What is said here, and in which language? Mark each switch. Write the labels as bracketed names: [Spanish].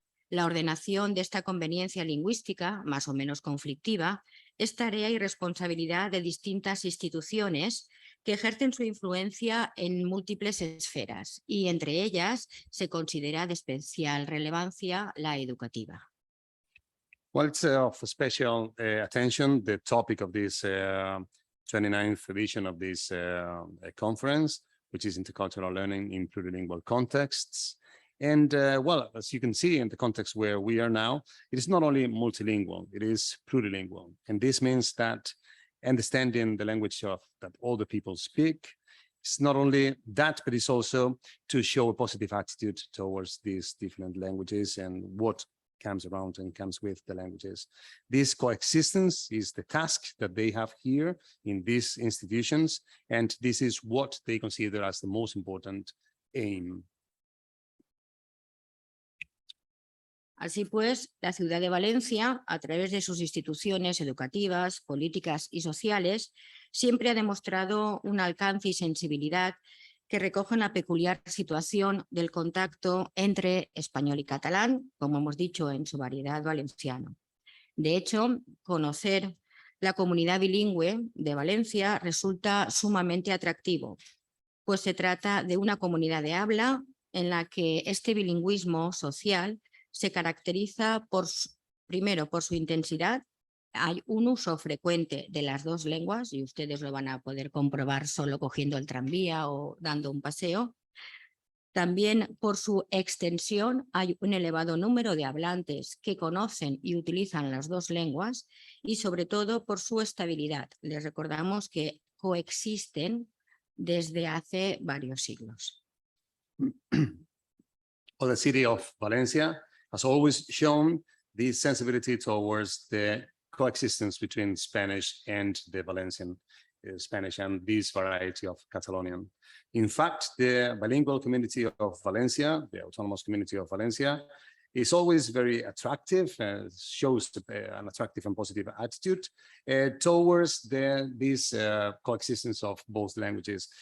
[Spanish] La ordenación de esta conveniencia lingüística, más o menos conflictiva, es tarea y responsabilidad de distintas instituciones que ejercen su influencia en múltiples esferas y entre ellas se considera de especial relevancia la educativa. [English] Well, it's of special attention, the topic of this 29th edition of this conference, which is intercultural learning in plurilingual contexts. And well, as you can see in the context where we are now, it is not only multilingual, it is plurilingual. And this means that understanding the language that all the people speak, it's not only that, but it's also to show a positive attitude towards these different languages and what comes around and comes with the languages. This coexistence is the task that they have here in these institutions, and this is what they consider as the most important aim. [Spanish] Así pues, la ciudad de Valencia, a través de sus instituciones educativas, políticas y sociales, siempre ha demostrado un alcance y sensibilidad que recogen la peculiar situación del contacto entre español y catalán, como hemos dicho, en su variedad valenciano. De hecho, conocer la comunidad bilingüe de Valencia resulta sumamente atractivo, pues se trata de una comunidad de habla en la que este bilingüismo social se caracteriza primero por su intensidad. Hay un uso frecuente de las dos lenguas y ustedes lo van a poder comprobar solo cogiendo el tranvía o dando un paseo. También por su extensión hay un elevado número de hablantes que conocen y utilizan las dos lenguas y sobre todo por su estabilidad. Les recordamos que coexisten desde hace varios siglos. [English] Well, the city of Valencia has always shown this sensibility towards the coexistence between Spanish and the Valencian Spanish and this variety of Catalonian. In fact, the bilingual community of Valencia, the autonomous community of Valencia, is always very attractive, shows an attractive and positive attitude towards this coexistence of both languages.